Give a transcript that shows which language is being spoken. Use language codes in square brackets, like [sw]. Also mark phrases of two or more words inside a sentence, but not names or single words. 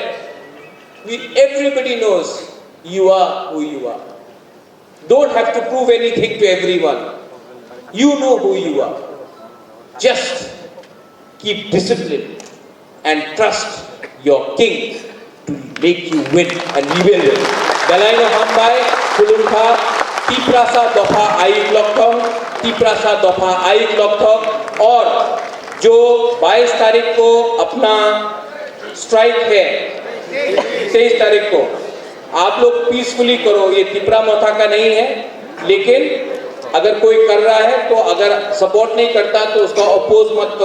[en] Everybody knows you are who you are. Don't have to prove anything to everyone. You know who you are. Just keep discipline and trust your king to make you win, and we will win. [trp] Belaino Hambai, Kulumha, Tiprasa Dofa Aik Lokthong, Tiprasa Dofa Aik Lokthong, [hi] और जो 22 तारीख को अपना स्ट्राइक है, 23 तारीख को आप लोग पीसफुली करो. ये तिपरा मोथा का नहीं है, लेकिन अगर कोई कर रहा है तो अगर सपोर्ट नहीं करता तो उसका अपोज मत करो.